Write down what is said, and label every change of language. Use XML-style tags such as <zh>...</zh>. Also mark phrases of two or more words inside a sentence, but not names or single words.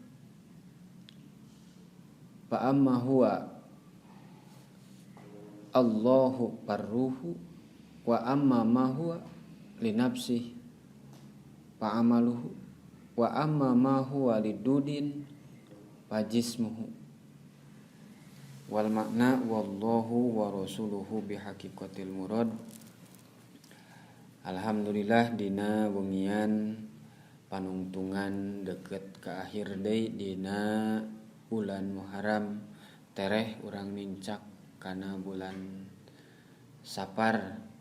<ar>فأما هو الله فروحه وأما ما هو لنفسه فعمله وأما ما هو للدود فجسمه والمعنى والله ورسوله بحقيقة المراد.</ar> <su>Alhamdulillah dina wengian panungtungan deket ke akhir deui dina bulan Muharram tereh urang nincak kana bulan Sapar</su>